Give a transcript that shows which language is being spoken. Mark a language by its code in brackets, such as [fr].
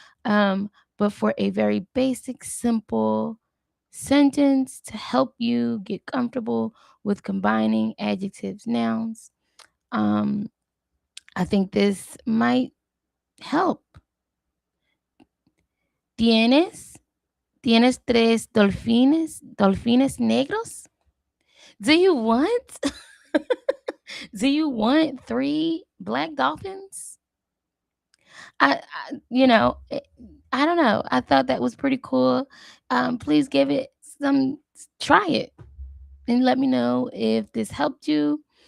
[en] But for a very basic, simple sentence to help you get comfortable with combining adjectives, nouns, I think this might help. [es] ¿Tienes tres dolphines negros? [en] Do you want do you want 3 black dolphins? I don't know. I thought that was pretty cool. Please give it try it and let me know if this helped you.